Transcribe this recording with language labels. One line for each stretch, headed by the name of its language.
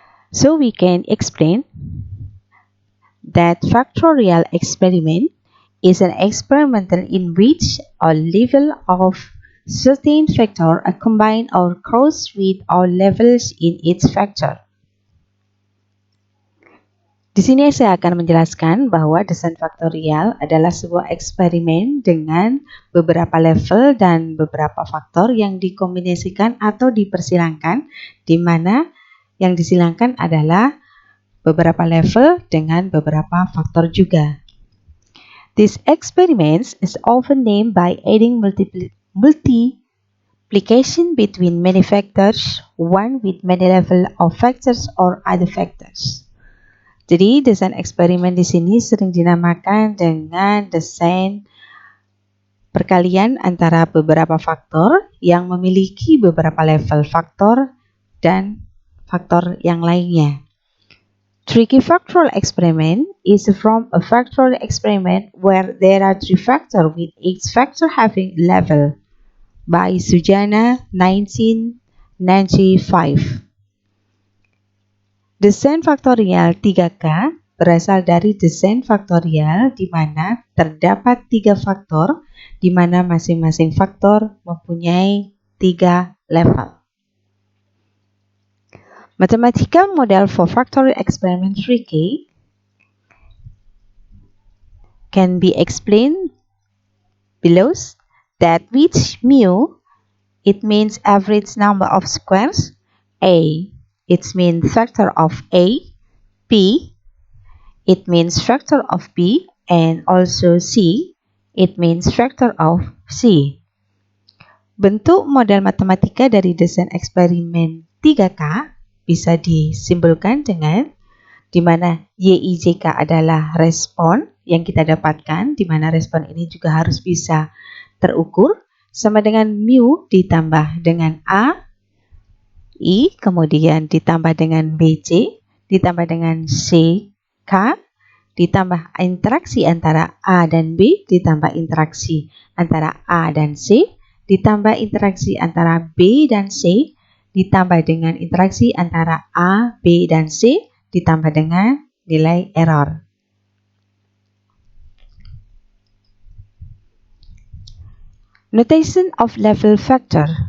English: So we can explain that factorial experiment is an experimental in which a level of certain factor are combined or crossed with all levels in its factor.
Indonesian: Di sini saya akan menjelaskan bahwa desain faktorial adalah sebuah eksperimen dengan beberapa level dan beberapa faktor yang dikombinasikan atau dipersilangkan, di mana yang disilangkan adalah beberapa level dengan beberapa faktor juga.
English: This experiment is often named by adding multiplication between many factors, one with many level of factors or other factors.
Indonesian: Jadi desain eksperimen di sini sering dinamakan dengan desain perkalian antara beberapa faktor yang memiliki beberapa level faktor dan faktor yang lainnya.
English: 3K factorial experiment is from a factorial experiment where there are 3 factors with each factor having level by Sujana 1995.
Indonesian: Desain faktorial 3K berasal dari desain faktorial di mana terdapat 3 faktor di mana masing-masing faktor mempunyai 3 level.
English: Mathematical model for factorial experiment 3K can be explained below that which mu, it means average number of squares, A, it means factor of A, B, it means factor of B, and also C, it means factor of C.
Indonesian: Bentuk model matematika dari desain eksperimen 3K bisa disimbolkan dengan di mana YIJK adalah respon yang kita dapatkan, di mana respon ini juga harus bisa terukur, sama dengan mu ditambah dengan A, I, kemudian ditambah dengan BC, ditambah dengan CK, ditambah interaksi antara A dan B, ditambah interaksi antara A dan C, ditambah interaksi antara B dan C, ditambah dengan interaksi antara A, B, dan C, ditambah dengan nilai error.
English: Notation of level factor.